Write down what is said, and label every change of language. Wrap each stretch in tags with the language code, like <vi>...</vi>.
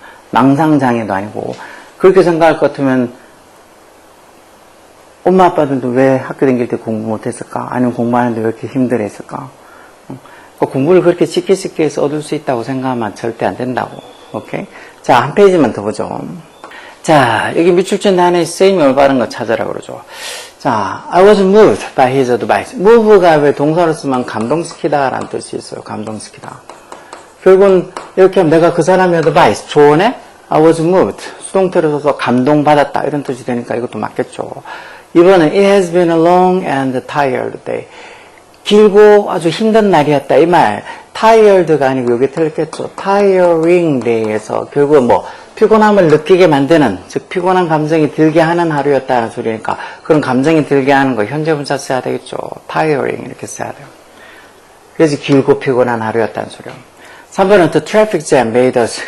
<ko>망상장애도 아니고 그렇게 생각할 것 같으면 엄마 아빠들도 왜 학교 다닐 때 공부 못했을까? 아니면 공부하는데 왜 이렇게 힘들어했을까? 공부를 그렇게 쉽게 해서 얻을 수 있다고 생각하면 절대 안 된다고. 오케이? 자, 한 페이지만 더 보죠. 자, 여기 밑줄진 단어의 쓰임이 올바른 거 찾으라 그러죠. 자,</ko> <en>I was moved by his advice.</en> <ko>move가 왜 동사로 쓰면 감동시키다 라는 뜻이 있어요. 감동시키다. 결국은 이렇게 하면 내가 그 사람의 advice, 조언에</ko> <en>I was moved.</en> <ko>수동태로 써서 감동받았다 이런 뜻이 되니까 이것도 맞겠죠. 이번엔</ko> <en>It has been a long and tired day.</en> <ko>길고 아주 힘든 날이었다. 이 말, tired가 아니고 여기 틀렸겠죠. tiring day에서 결국은 뭐 피곤함을 느끼게 만드는, 즉 피곤한 감정이 들게 하는 하루였다는 소리니까 그런 감정이 들게 하는 거 현재분사 써야 되겠죠. tiring 이렇게 써야 돼요. 그래서 길고 피곤한 하루였다는 소리요. 3번은</ko> <en>the traffic jam made us.</en>